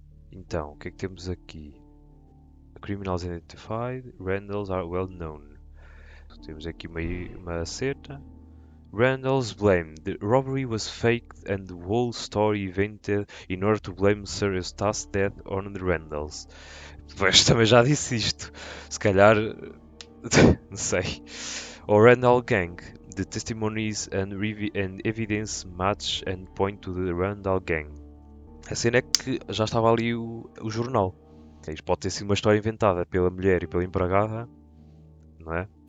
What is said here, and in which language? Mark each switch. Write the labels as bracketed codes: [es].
[pt] Então, o que é que temos aqui? [en] Criminals identified. Randalls are well known. [pt] Temos aqui uma cena. [en] Randalls blamed. The robbery was faked and the whole story invented in order to blame Sir Eustace's death on the Randalls. [pt] Pois também já disse isto. Se calhar. Não sei. [en] Or Randall Gang. The testimonies and evidence match and point to the Randall Gang. [pt] A cena é que já estava ali o jornal. Isto pode ter sido uma história inventada pela mulher e pela empregada, não é?